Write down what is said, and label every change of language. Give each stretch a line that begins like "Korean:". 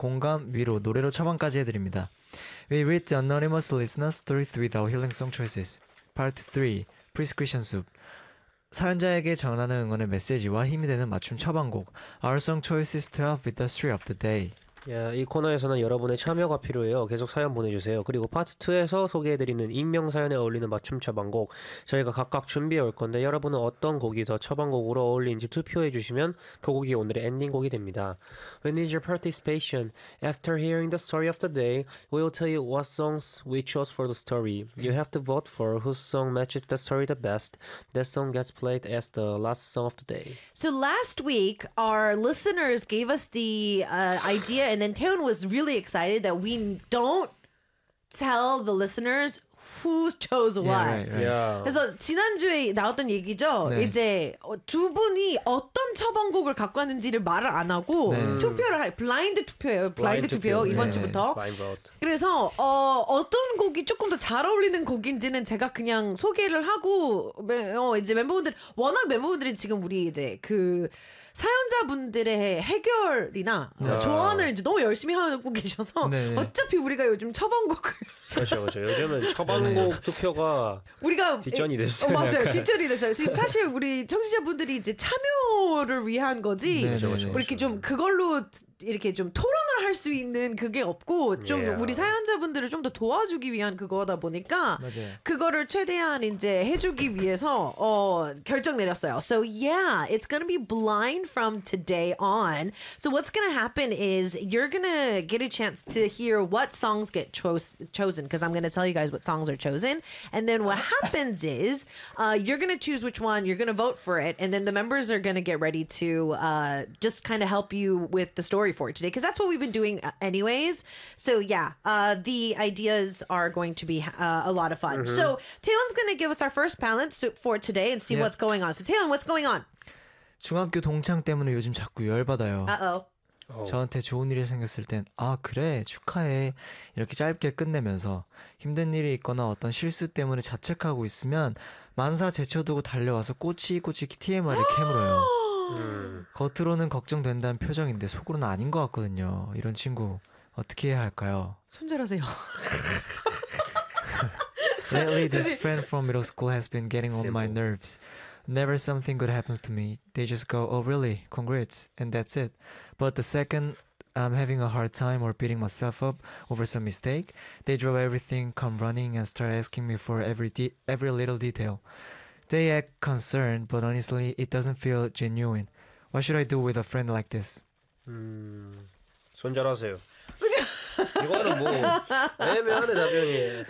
Korean: 공감, 위로, 노래로 처방까지 해드립니다.
English: We read the anonymous listener's story with our healing song choices. Part 3, Prescription Soup.
Korean: 사연자에게 전하는 응원의 메시지와 힘이 되는 맞춤 처방곡.
English: Our song choices to help with the story of the day.
Korean: 예, 이 코너에서는 여러분의 참여가 필요해요. 계속 사연 보내주세요. 그리고 파트 2에서 소개해드리는 익명 사연에 어울리는 맞춤 처방곡 저희가 각각 준비해 올 건데 여러분은 어떤 곡이 더 처방곡으로 어울리는지 투표해주시면 그 곡이 오늘의 엔딩곡이 됩니다.
English: We need your participation. After hearing the story of the day, we'll tell you what songs we chose for the story. You have to vote for whose song matches the story the best. That song gets played as the last song of the day. So last week, our listeners gave us the idea. And then Taehyun was really excited that we don't tell the listeners who chose what. Yeah, right, right. Yeah.
Korean: 그래서 지난주에 나왔던 얘기죠. 네. 이제 두 분이 어떤 처방곡을 갖고 왔는지를 말을 안 하고 네. 투표를 할 블라인드 투표예요. 블라인드 투표, 투표. 이번 네. 주부터. 네. 그래서 어떤 곡이 조금 더 잘 어울리는 곡인지는 제가 그냥 소개를 하고 이제 멤버분들 워낙 멤버분들이 지금 우리 이제 그 사연자분들의 해결이나 네. 조언을 이제 너무 열심히 하고 계셔서 네. 어차피 우리가 요즘 처방곡을 그렇죠, 그렇죠. 요즘은 처방곡 네. 투표가 우리가 뒷전이 됐어요. 맞아요, 약간. 뒷전이 됐어요. 지금 사실 우리 청취자분들이 이제 참여를 위한 거지. 네, 그렇죠, 그렇죠. 이렇게 좀 그걸로 이렇게 좀 토론을 할 수 있는 그게 없고 좀 yeah. 우리 사연자분들을 좀 더 도와주기 위한 그거다 보니까 맞아요. 그거를 최대한 이제 해주기 위해서 결정 내렸어요.
English: So yeah, it's gonna be blind from today on. So what's gonna happen is you're gonna get a chance to hear what songs get chosen because I'm gonna tell you guys what songs are chosen. And then what happens is you're gonna choose which one, you're gonna vote for it, and then the members are gonna get ready to just kind of help you with the story for today because that's what we've been doing anyways. So yeah, the ideas are going to be a lot of fun. Mm-hmm. So Taehyun's gonna give us our first palette soup for today and see yeah. what's going on. So Taehyun, what's going on?
Korean: 중학교 동창 때문에 요즘 자꾸 열받아요.
English: Uh-oh.
Korean: 저한테 좋은 일이 생겼을 땐 아 그래 축하해 이렇게 짧게 끝내면서 힘든 일이 있거나 어떤 실수 때문에 자책하고 있으면 만사 제쳐두고 달려와서 꼬치꼬치 TMR을 캐물어요. 겉으로는 걱정된다는 표정인데 속으로는 아닌 것 같거든요. 이런 친구 어떻게 해야 할까요? 손절하세요.
English: Lately, this friend from middle school has been getting on my nerves. Never something good happens to me. They just go, oh really? Congrats. And that's it. But the second I'm having a hard time or beating myself up over some mistake, they drop everything, come running, and start asking me for every little detail. They act concerned, but honestly, it doesn't feel genuine. What should I do with a friend like this?
Korean: 손절하세요. 이거는 뭐 애매한 답변이에요.